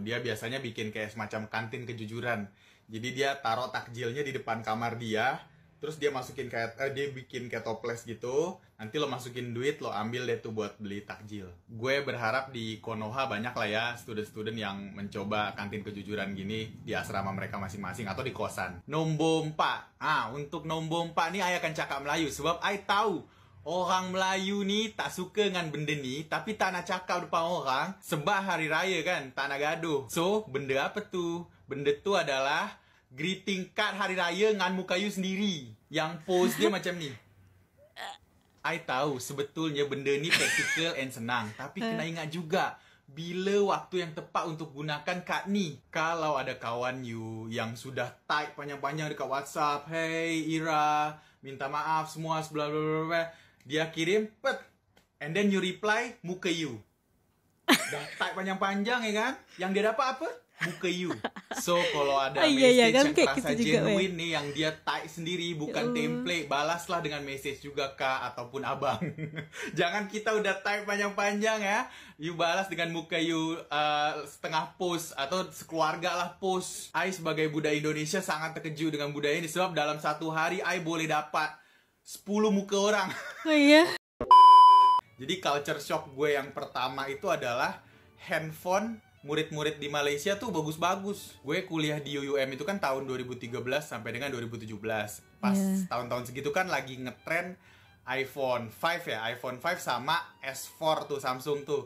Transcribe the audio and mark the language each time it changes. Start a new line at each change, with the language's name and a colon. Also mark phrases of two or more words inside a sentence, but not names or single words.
Indonesian: Dia biasanya bikin kayak semacam kantin kejujuran. Jadi dia taruh takjilnya di depan kamar dia, terus dia masukin kayak dia bikin kayak toples gitu. Nanti lo masukin duit, lo ambil deh tuh buat beli takjil. Gue berharap di Konoha banyak lah ya student-student yang mencoba kantin kejujuran gini di asrama mereka masing-masing atau di kosan. Nombompa.
Malay: Untuk nombompa nih ayah akan cakap Melayu sebab I tahu orang Melayu nih tak suka dengan benda ni, tapi tak nak cakap depan orang sebab hari raya kan, tak nak gaduh. So, benda apa tu? Benda tu adalah
English: greeting card
Malay: hari raya dengan muka you sendiri. Yang pose dia macam ni. I tahu sebetulnya benda ni
English: practical and
Malay: senang, tapi kena ingat juga bila waktu yang tepat untuk gunakan kad ni. Kalau ada kawan you yang sudah type panjang-panjang dekat WhatsApp, "Hey Ira, minta maaf semua bla bla bla bla." Dia kirim,
English: pet, and then you reply,
Malay: muka you. Dah type panjang-panjang ya kan? Yang dia dapat apa? Muka you. So, kalau ada message kan, yang kayak terasa gitu juga, genuine nih, yang dia type sendiri, bukan template, balaslah dengan message juga kak, ataupun abang. Jangan kita udah type panjang-panjang ya, you balas dengan muka you setengah post, atau sekeluarga lah post. I sebagai budaya Indonesia sangat terkejut dengan budaya ini, sebab dalam satu hari, I boleh dapat 10 muka orang.
Indonesian: Oh iya. Jadi
English: culture shock
Indonesian: gue yang pertama itu adalah handphone murid-murid di Malaysia tuh bagus-bagus. Gue kuliah di UUM itu kan tahun 2013 sampai dengan 2017. Pas tahun-tahun segitu kan lagi ngetren iPhone 5 ya, iPhone 5 sama S4 tuh Samsung tuh.